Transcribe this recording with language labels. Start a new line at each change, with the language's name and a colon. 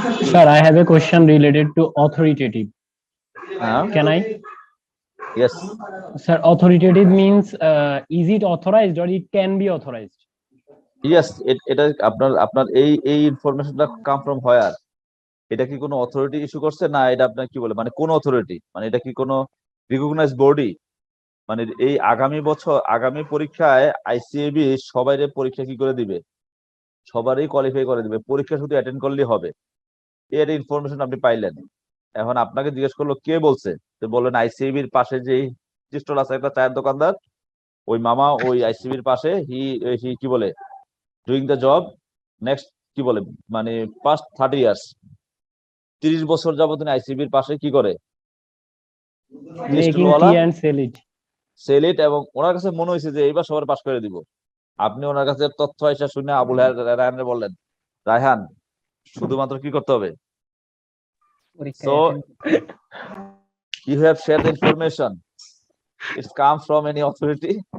English: Sir, I have a question related to authoritative.
Bangla: হ্যাঁ,
English: Can I? Yes, Sir, authoritative means is it authorized or it can be authorized?
Bangla: Yes, এটা আপনার আপনার এই ইনফরমেশনটা
English: Come from where?
Bangla: এটা কি কোনো অথরিটি ইস্যু করছে, না এটা আপনার কি বলে, মানে কোন অথরিটি, মানে এটা কি কোনো রিকগনাইজ বডি? মানে এই আগামী পরীক্ষায় আইসিএবি সবাই পরীক্ষা কি করে দিবে, সবারই কোয়ালিফাই করে দিবে, পরীক্ষা শুধু অ্যাটেন্ড করলেই হবে। এর ইনফরমেশন আপনি পাইলেন, এখন আপনাকে জিজ্ঞেস করলো কে বলছে, তো বললেন আইসিএবির পাশে যে স্টল আছে একটা চায়ের দোকানদার, ওই মামা ওই আইসিবির পাশে হি হি কি বলে
English: doing the job next
Bangla: কি বলে মানে
English: past 30 years,
Bangla: 30 বছর যাবত আইসিবির পাশে কি করে,
English: Making
Bangla: স্টলওয়ালা,
English: tea and sell it. Sell it.
Bangla: এবং ওনার কাছে মনে হয়েছে যে এইবার সবার পাস করে দিব। আপনি ওনার কাছে তথ্য এসে শুনে আবুল রায়হান বললেন, রায়হান শুধুমাত্র কি করতে হবে, পরীক্ষায়
English: so attend- you have shared the information, it's come from any authority?